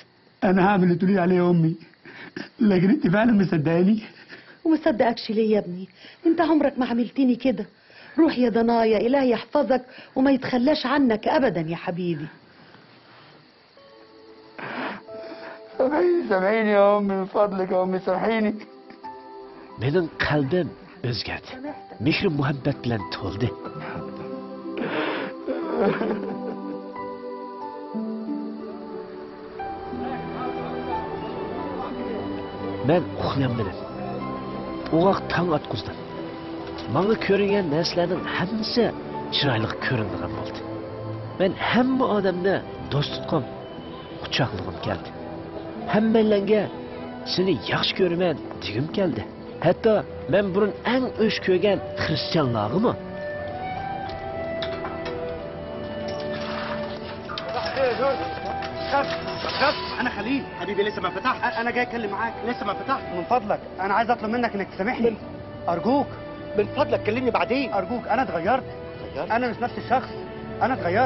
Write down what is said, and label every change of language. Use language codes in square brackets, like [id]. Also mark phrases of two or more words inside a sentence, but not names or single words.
[ar] انا هعمل اللي تقولي عليه يا امي، لكن انت فعلا مصدقاني؟ ومصدقكش ليه يا ابني؟ انت عمرك ما عملتني كده. روح يا ضنايا، اله يحفظك وما يتخلاش عنك ابدا يا حبيبي. سامحيني يا امي من فضلك يا امي، سامحيني. [uz] Mening qalbim o'zgardi. Mehr muhabbat bilan to'ldi. Men uxlayolmadim. Uyg'oq tong otqizdim. Menga ko'ringan narsalarning hammasi chiroyli ko'rinadigan bo'ldi. Men hamma odamni do'st tutqim, quchoqlagim keldi. Hammalarga seni yaxshi ko'raman degim keldi. Hatto men burun eng o'sh ko'rgan xristianlargimi? [ar] خف انا خليل حبيبي لسه ما فتحت. انا جاي اتكلم معاك لسه ما فتحت. من فضلك انا عايز اطلب منك انك تسامحني ارجوك. من فضلك كلمني بعدين ارجوك. انا اتغيرت. انا مش نفس الشخص. انا اتغيرت.